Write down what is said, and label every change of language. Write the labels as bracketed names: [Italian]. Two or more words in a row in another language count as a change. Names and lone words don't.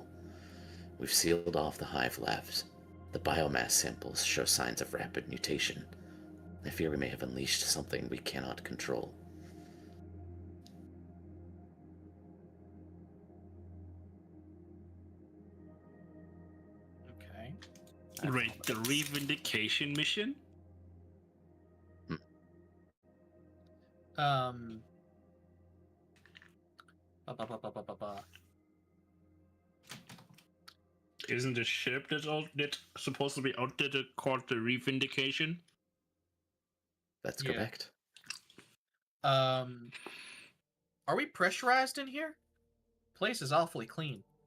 [English] We've sealed off the Hive labs. The biomass samples show signs of rapid mutation. I fear we may have unleashed something we cannot control. Okay. Right, the Revindication mission? Ba-ba-ba-ba-ba-ba. Isn't the ship that's supposed to be out there called the Revindication? That's Yeah. correct. Are we pressurized in here? Place is awfully clean.